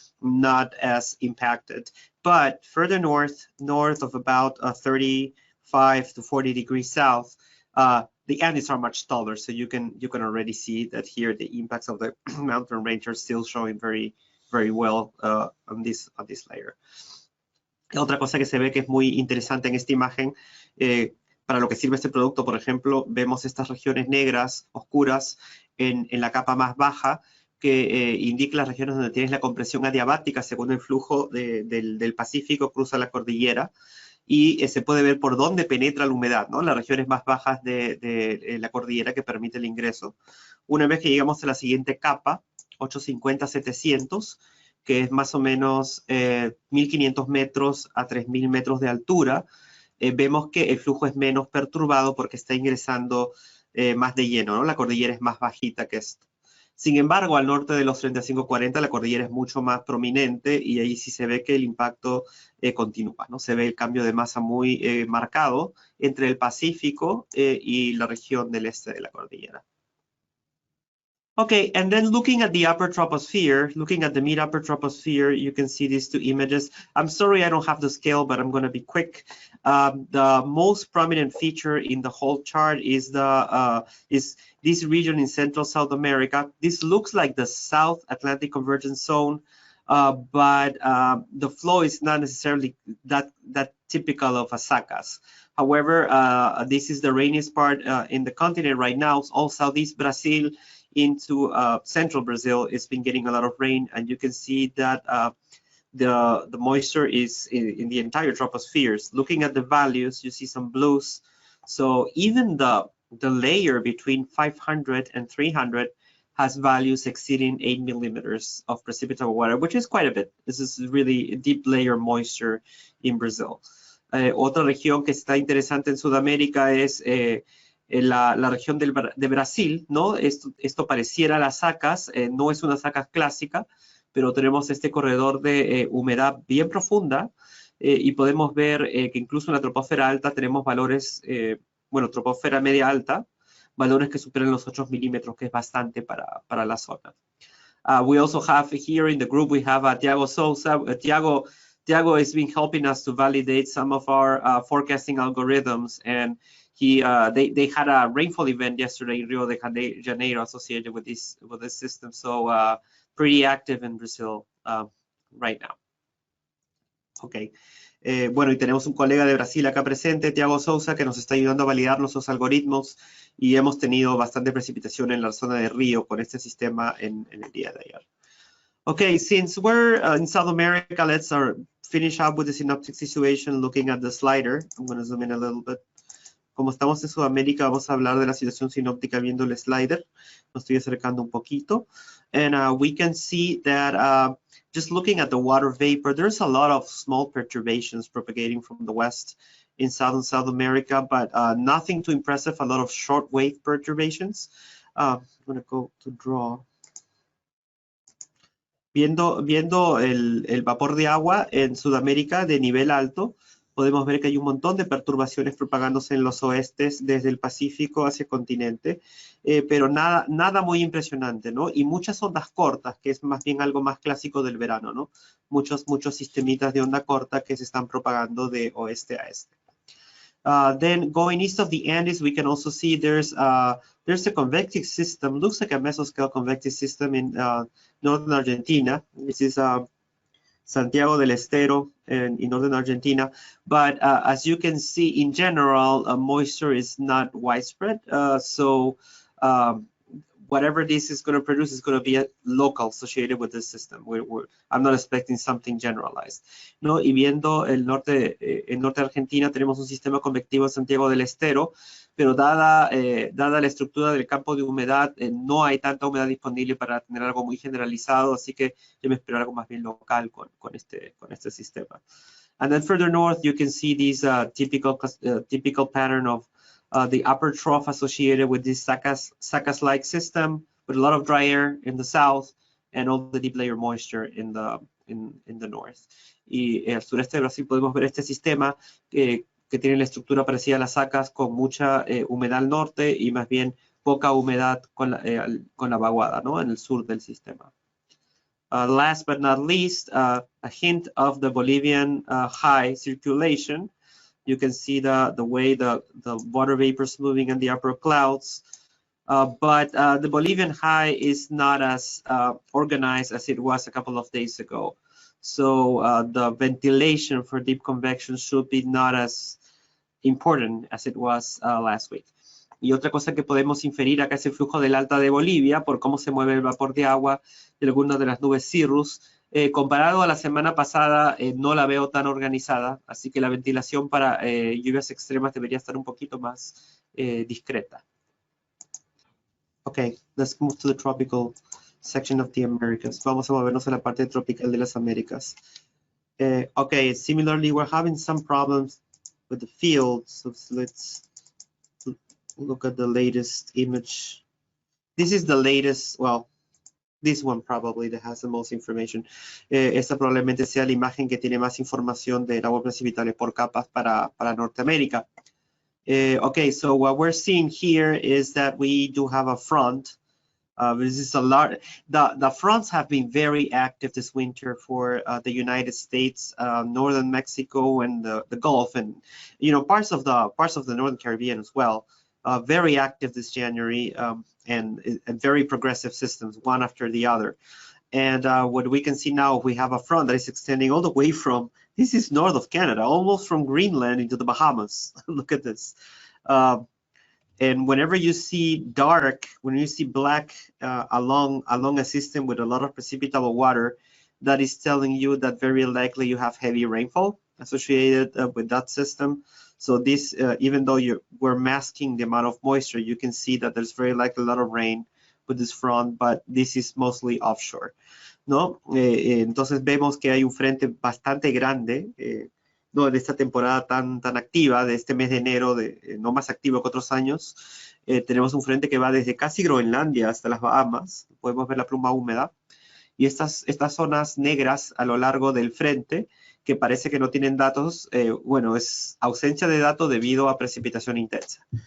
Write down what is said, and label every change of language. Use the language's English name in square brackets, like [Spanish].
[English] not as impacted. But further north of about 35 to 40 degrees south, the Andes are much taller, so you can already see that here the impacts of the mountain range are still showing very well on this layer. [Spanish] Otra cosa que se ve que es muy interesante en esta imagen, para lo que sirve este producto, por ejemplo, vemos estas regiones negras, oscuras, en la capa más baja, que indica las regiones donde tienes la compresión adiabática según el flujo del Pacífico, cruza la cordillera, y se puede ver por dónde penetra la humedad, ¿no? Las regiones más bajas de la cordillera que permite el ingreso. Una vez que llegamos a la siguiente capa, 850-700, que es más o menos 1.500 metros a 3.000 metros de altura, vemos que el flujo es menos perturbado porque está ingresando más de lleno, ¿no? La cordillera es más bajita que esto. Sin embargo, al norte de los 35-40 la cordillera es mucho más prominente y ahí sí se ve que el impacto continúa, ¿no? Se ve el cambio de masa muy marcado entre el Pacífico y la región del este de la cordillera. [English] Okay, and then looking at the upper troposphere, looking at the mid-upper troposphere, you can see these two images. I'm sorry I don't have the scale, but I'm going to be quick. The most prominent feature in the whole chart is this region in Central South America. This looks like the South Atlantic Convergence Zone, but the flow is not necessarily that typical of a Sacas. However, this is the rainiest part in the continent right now. All Southeast Brazil into central Brazil, it's been getting a lot of rain, and you can see that the moisture is in the entire tropospheres. Looking at the values, you see some blues. So even the layer between 500 and 300 has values exceeding 8 millimeters of precipitable water, which is quite a bit. This is really deep layer moisture in Brazil. [Spanish] Otra región que está interesante en Sudamérica es la región de Brasil, ¿no? Esto pareciera las Sacas, no es una Sacas clásica, pero tenemos este corredor de humedad bien profunda y podemos ver que incluso en la troposfera alta tenemos valores, bueno, troposfera media alta, valores que superan los 8 milímetros, que es bastante para la zona. [English] We also have here in the group, we have Tiago Sousa. Tiago has been helping us to validate some of our forecasting algorithms, and they had a rainfall event yesterday in Rio de Janeiro associated with this system. So pretty active in Brazil right now. Okay. [Spanish] Bueno, y tenemos un colega de Brasil acá presente, Tiago Sousa, que nos está ayudando a validar nuestros algoritmos, y hemos tenido bastante precipitación en la zona de Río con este sistema en el día de ayer. [English] Okay, since we're in South America, let's finish up with the synoptic situation looking at the slider. I'm going to zoom in a little bit. [Spanish] Como estamos en Sudamérica, vamos a hablar de la situación sinóptica viendo el slider. Lo estoy acercando un poquito. [English] And we can see that just looking at the water vapor, there's a lot of small perturbations propagating from the west in South America, but nothing too impressive, a lot of short wave perturbations. I'm going to go to draw. [Spanish] Viendo el vapor de agua en Sudamérica de nivel alto, podemos ver que hay un montón de perturbaciones propagándose en los oestes desde el Pacífico hacia el continente, pero nada muy impresionante, ¿no? Y muchas ondas cortas, que es más bien algo más clásico del verano, ¿no? Muchos sistemitas de onda corta que se están propagando de oeste a este. [English] Then going east of the Andes, we can also see there's a convective system, looks like a mesoscale convective system in northern Argentina. This is Santiago del Estero in northern Argentina. But as you can see, in general, moisture is not widespread. So whatever this is going to produce is going to be local associated with this system. I'm not expecting something generalized, [Spanish] ¿no? Y viendo el norte de Argentina, tenemos un sistema convectivo en Santiago del Estero, pero dada la estructura del campo de humedad, no hay tanta humedad disponible para tener algo muy generalizado, así que yo me espero algo más bien local con este sistema. [English] And then further north, you can see this typical pattern of the upper trough associated with this Sacas-like system, with a lot of dry air in the south and all the deep layer moisture in the north. [Spanish] Y al sureste de Brasil podemos ver este sistema que tiene la estructura parecida a las Sacas, con mucha humedad al norte y más bien poca humedad con la vaguada, ¿no? En el sur del sistema. [English] Last but not least, a hint of the Bolivian high circulation. You can see the way the water vapor is moving in the upper clouds. But the Bolivian high is not as organized as it was a couple of days ago. So the ventilation for deep convection should be not as important as it was last week. [Spanish] Y otra cosa que podemos inferir acá es el flujo del alta de Bolivia por cómo se mueve el vapor de agua de algunas de las nubes cirrus. Comparado a la semana pasada, no la veo tan organizada, así que la ventilación para lluvias extremas debería estar un poquito más discreta. [English] Okay, let's move to the tropical section of the Americas. [Spanish] Vamos a movernos a la parte tropical de las Américas. [English] Okay, similarly, we're having some problems with the field. So let's look at the latest image. This is the latest, well, this one probably that has the most information. [Spanish] Esta probablemente sea la imagen que tiene más información del agua precipitable por capas para Norteamérica. [English] Okay, so what we're seeing here is that we do have a front. This is a lot. The fronts have been very active this winter for the United States, northern Mexico, and the Gulf, and parts of the northern Caribbean as well. Very active this January, and very progressive systems, one after the other. And what we can see now, we have a front that is extending all the way from, this is north of Canada, almost from Greenland into the Bahamas. Look at this. And whenever you see dark, when you see black along a system with a lot of precipitable water, that is telling you that very likely you have heavy rainfall associated with that system. So this, even though we're masking the amount of moisture, you can see that there's very likely a lot of rain with this front, but this is mostly offshore, [Spanish] ¿no? Entonces vemos que hay un frente bastante grande, ¿no? En esta temporada tan activa de este mes de enero, no más activo que otros años. Tenemos un frente que va desde casi Groenlandia hasta las Bahamas. Podemos ver la pluma húmeda. Y estas zonas negras a lo largo del frente, que parece que no tienen datos, bueno, es ausencia de datos debido a precipitación intensa.